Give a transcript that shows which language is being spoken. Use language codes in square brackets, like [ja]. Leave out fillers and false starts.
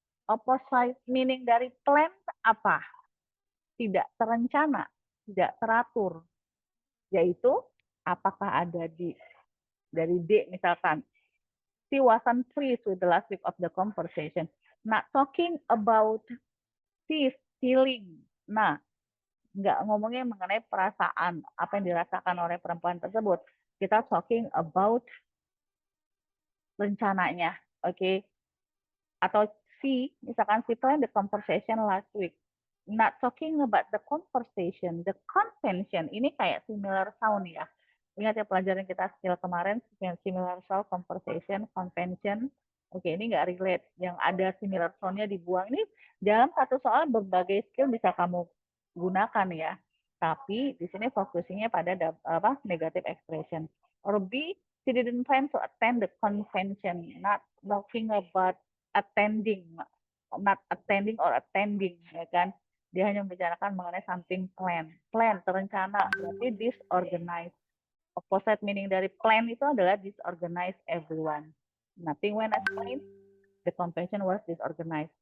[en] Opposite meaning [id] dari plan apa? Tidak terencana, tidak teratur. Yaitu, apakah ada dari D misalkan, [en] she wasn't pleased with the last week of the conversation. Not talking about his feeling. [id] Nah, nggak ngomongnya mengenai perasaan, apa yang dirasakan oleh perempuan tersebut. Kita [en] talking about [id] rencananya, oke? Atau misalkan [en] she planned the conversation last week. Not talking about the conversation, the convention. [id] Ini kayak [en] similar sound [id] ya. Ingat ya pelajaran kita skill kemarin, similar sound, conversation, convention. Oke, ini nggak relate. Yang ada similar sound-nya dibuang. Ini dalam satu soal berbagai skill bisa kamu gunakan ya. Tapi di sini fokusnya pada negative expression. [en] Or B, she didn't plan to attend the convention. Not talking about attending, not attending or attending, [id] ya kan? Dia hanya membicarakan mengenai [en] something plan. [id] Plan, terencana, berarti disorganized. [en] Opposite meaning [id] dari [en] plan [id] itu adalah [en] disorganized everyone. Nothing went as planned, the convention was disorganized.